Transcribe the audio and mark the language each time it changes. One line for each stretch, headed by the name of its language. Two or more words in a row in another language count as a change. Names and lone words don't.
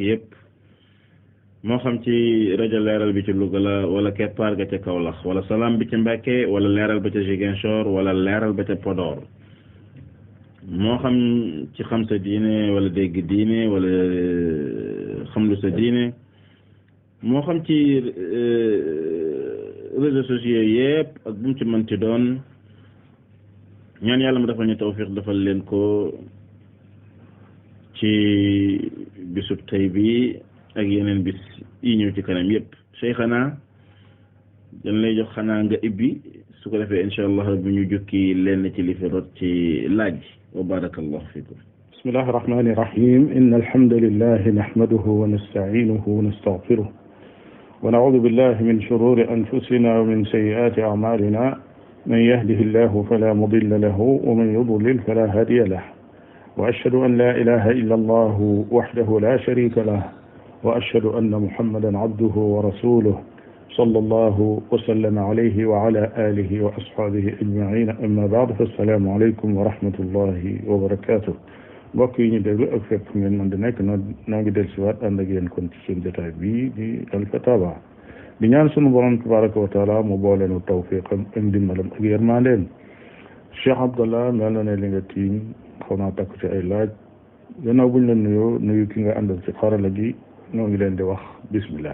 Wolof: yëpp moo xam ci rajo leeral bi ci Louga la wala keppaar ga ca Kaolack wala salaam bi ca Mbàkke wala leeral ba ca Ziguinchor wala leeral ba ca Podor moo xam ci xam sa diine wala dégg diine wala xam lu sa diine moo xam ci
French: réseaux sociaux
Wolof: yëpp ak bu mu ci mënti doon ñaan yàlla mu defal ñu tawfiq defal leen ko ci bisub tey bi ak yeneen bis yi ñëw ci kanam yëpp cheikhana dañ lay jox xanaa nga ibbi su ko defee
Arabic: إن شاء الله
Wolof: bu ñu jukki leen ci li fi rot ci laaj
Arabic: وبارك الله فيكم بسم الله الرحمن الرحيم إن الحمد لله نحمده ونستعينه ونستغفره ونعوذ بالله من شرور أنفسنا ومن سيئات أعمالنا من يهده الله فلا مضل له ومن يضلل فلا هادي له وأشهد أن لا إله إلا الله وحده لا شريك له وأشهد أن محمدا عبده ورسوله صلى الله وسلم عليه وعلى آله وأصحابه أجمعين أما بعد فالسلام عليكم ورحمة الله وبركاته
Wolof: mbokk yi ñu déglu ak fépp ngeen mën di nekk noo ngi del si waat ànd ak yéen kon ci seen jotaay bii di alfatawa di ñaan sunu borom
Arabic: تبارك وتعالى
Wolof: mu booleenu tawfiqam ak ndimbalam ak yërmandeem Cheikh Abdallah mel na ne li nga tiim xaw naa takk ci ay laaj gannaaw buñ la nuyoo nuyu ki nga àndal ci xarala gi noo ngi leen di wax bismillah.